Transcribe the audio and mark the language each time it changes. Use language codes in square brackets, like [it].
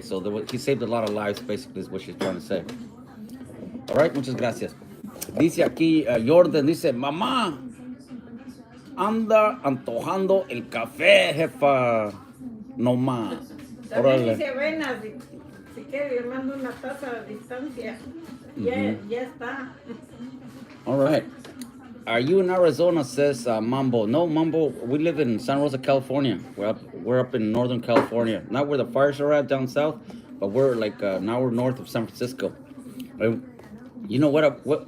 [en] So he saved a lot of lives, basically, is what she's trying to say. All right, [es] muchas gracias. Dice aquí Jordan, dice, mamá, anda antojando el café, jefa, no más. También dice Venas, si quiere le mando una taza a distancia. Ya está. [en] All right. Are you in Arizona, says Mambo? No, Mambo, we live in San Rosa, California. We're up in Northern California. Not where the fires are at down south, but we're like an hour north of San Francisco. You know what?